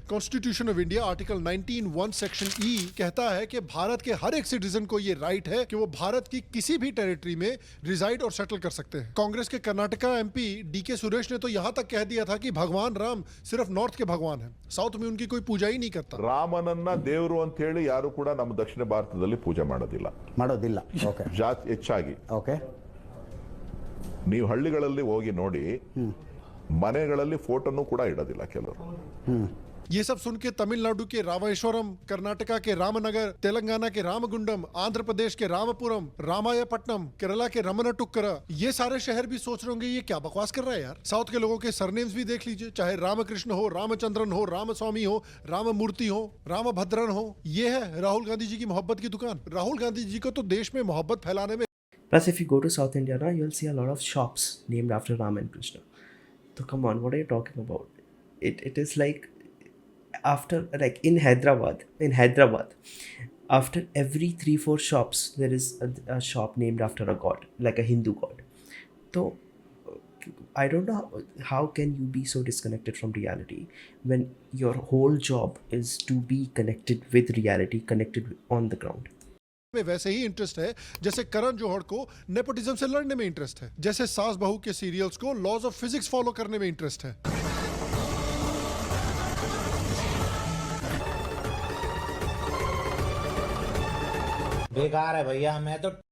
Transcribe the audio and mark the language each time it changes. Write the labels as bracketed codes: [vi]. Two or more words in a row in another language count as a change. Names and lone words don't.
[hi] कॉन्स्टिट्यूशन ऑफ इंडिया आर्टिकल 19(1) सेक्शन ई कहता है कि भारत के हर एक सिटीजन को ये राइट है कि वो भारत की किसी भी टेरिटरी में रिजाइड और सेटल कर सकते हैं। कांग्रेस के कर्नाटका MP DK सुरेश ने तो यहाँ तक कह दिया था कि भगवान राम सिर्फ नॉर्थ के भगवान है, साउथ में उनकी कोई पूजा ही नहीं करता। [kn] ರಾಮನನ್ನ ದೇವರು ಅಂತ ಹೇಳಿ ಯಾರು ಕೂಡ ನಮ್ಮ ದಕ್ಷಿಣ ಭಾರತದಲ್ಲಿ ಪೂಜೆ ಮಾಡೋದಿಲ್ಲ ಜಾಸ್ತಿ ಹೆಚ್ಚಾಗಿ। ನೀವು ಹಳ್ಳಿಗಳಲ್ಲಿ ಹೋಗಿ ನೋಡಿ, ಮನೆಗಳಲ್ಲಿ ಫೋಟೋನು ಕೂಡ ಇಡೋದಿಲ್ಲ ಕೆಲವರು। [hi] ये सब सुन के तमिलनाडु के रामेश्वरम, कर्नाटका के रामनगर, तेलंगाना के रामगुंडम, आंध्र प्रदेश के रामपुरम, रामायपट्टनम, केरला के रमनटुक्करा, ये सारे शहर भी सोच रहे होंगे ये क्या बकवास कर रहा है यार। साउथ के लोगों के सरनेम्स भी देख लीजिए, चाहे रामकृष्ण हो, रामचंद्रन हो, रामस्वामी हो, राममूर्ति हो, रामभद्रन हो। ये है राहुल गांधी जी की मोहब्बत की दुकान। राहुल गांधी जी को तो देश में मोहब्बत फैलाने में। [en] Plus, if you go to South India now, you'll see a lot of shops named after Ram and Krishna. So come on, what are you talking about? It is like after, like in Hyderabad, after every 3-4 shops there is a shop named after a god, like a Hindu god. So I don't know how can you be so disconnected from reality when your whole job is to be connected with reality, connected on the ground. [hi] में वैसे ही इंटरेस्ट है जैसे करण जौहर को नेपोटिज्म से लड़ने में इंटरेस्ट है, जैसे सास बहू के सीरियल्स को [en] laws of physics [hi] फॉलो करने में इंटरेस्ट है। बेकार है भैया, मैं तो